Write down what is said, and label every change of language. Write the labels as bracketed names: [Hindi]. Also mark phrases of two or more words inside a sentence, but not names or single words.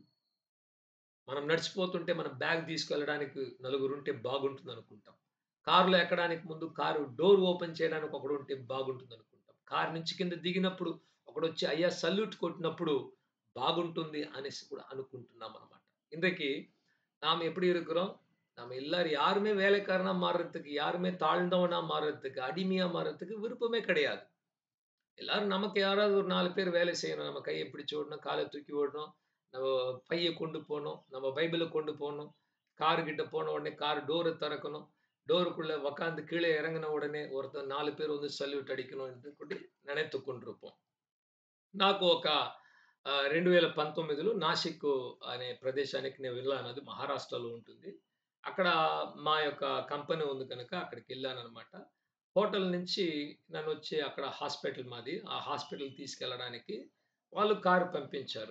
[Telugu] మనం నడిచిపోతుంటే మన బ్యాగ్ తీసుకెళ్ళడానికి నలుగురుంటే బాగుంటుందనుకుంటాం. కారులో ఎక్కడానికి ముందు కారు డోర్ ఓపెన్ చేయడానికి ఒకడుంటే బాగుంటుందనుకుంటాం. కారు నుంచి కింద దిగినప్పుడు ఒకడొచ్చి అయ్యా సల్యూట్ కొట్టినప్పుడు బాగుంటుంది అనేసి కూడా అనుకుంటున్నామనమాట. [Tamil] இன்றைக்கு நாம் எப்படி இருக்கிறோம்? நம்ம எல்லாரும் யாருமே வேலைக்காரனா மாறுறதுக்கு, யாருமே தாழ்ந்தவனா மாறுறதுக்கு, அடிமையா மாறுறதுக்கு விருப்பமே கிடையாது. எல்லாரும் நமக்கு யாராவது ஒரு 4 பேர் வேலை செய்யணும். நம்ம கைய பிடிச்சு விடணும், கால தூக்கி விடணும், நம்ம பைய கொண்டு போணும், நம்ம பைபிள கொண்டு போணும். கார் கிட்ட போன உடனே கார் டோர திறக்கணும். டோருக்குள்ள உட்கார்ந்து கீழ இறங்குன உடனே ஒருத்தன் 4 பேர் வந்து சல்யூட் அடிக்கணும் என்று కూడా நினைத்துக் கொண்டிருப்போம். [Telugu] నాకు ఒక 2019లో నాసిక్ అనే ప్రదేశానికి నేను వెళ్ళాను. అది మహారాష్ట్రలో ఉంటుంది. అక్కడ మా యొక్క కంపెనీ ఉంది కనుక అక్కడికెళ్ళాననమాట. హోటల్ నుంచి నన్నొచ్చి అక్కడ హాస్పిటల్ మాది. ఆ హాస్పిటల్‌కి తీసుకెళ్ళడానికి వాళ్ళు కారు పంపించారు.